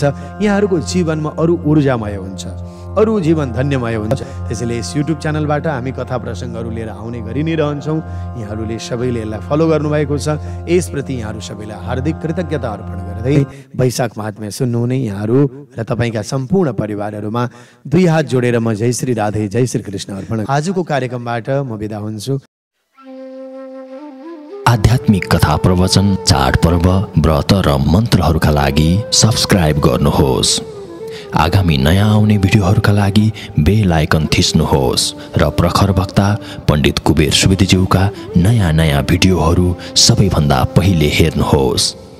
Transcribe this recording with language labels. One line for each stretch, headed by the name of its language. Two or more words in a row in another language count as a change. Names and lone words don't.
Nepali: यहाँहरूको जीवनमा अरू ऊर्जामय हुन्छ, अरू जीवन धन्यमय हुन्छ। त्यसैले यस युट्युब च्यानलबाट हामी कथा प्रसङ्गहरू लिएर आउने गरि नै रहन्छौँ। यहाँहरूले सबैले यसलाई फलो गर्नुभएको छ, यसप्रति यहाँहरू सबैलाई हार्दिक कृतज्ञता अर्पण गर्दै वैशाख महात्म्य सुन्नुहुने यहाँहरू र तपाईँका सम्पूर्ण परिवारहरूमा दुई हात जोडेर म जय श्री राधे, जय श्री कृष्ण अर्पण। आजको कार्यक्रमबाट म बिदा हुन्छु। आध्यात्मिक कथा प्रवचन, चाडपर्व, व्रत र मन्त्रहरूका लागि सब्स्क्राइब गर्नुहोस्। आगामी नयाँ आउने भिडियोहरूका लागि
English: bell icon
Nepali: थिच्नुहोस् र प्रखर वक्ता पण्डित कुबेर सुवेदीज्यूका नयाँ भिडियोहरू सबैभन्दा पहिले हेर्नुहोस्।